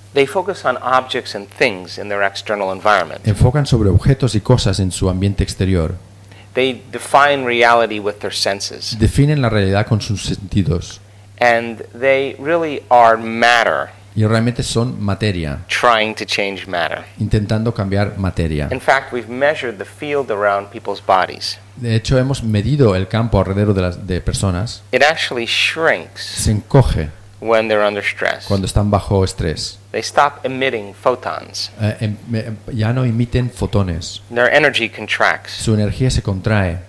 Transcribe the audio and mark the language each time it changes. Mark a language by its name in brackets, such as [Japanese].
[English] They focus on objects and things in their external environment. [Spanish] Enfocan sobre objetos y cosas en su ambiente exterior. [English] They define reality with their senses. [Spanish] Definen la realidad con sus sentidos. [English] And they really are matter. [Spanish] Y realmente son materia. [English] Trying to change matter. [Spanish] Intentando cambiar materia. [English] In fact, we've measured the field around people's bodies. [Spanish] De hecho, hemos medido el campo alrededor de personas. [English] It actually shrinks. [Spanish] Se encoge. [English] When they're under stress. [Spanish] Cuando están bajo estrés. [English] They stop emitting photons. [Spanish] Ya no emiten fotones. [English] Their energy contracts. [Spanish] Su energía se contrae.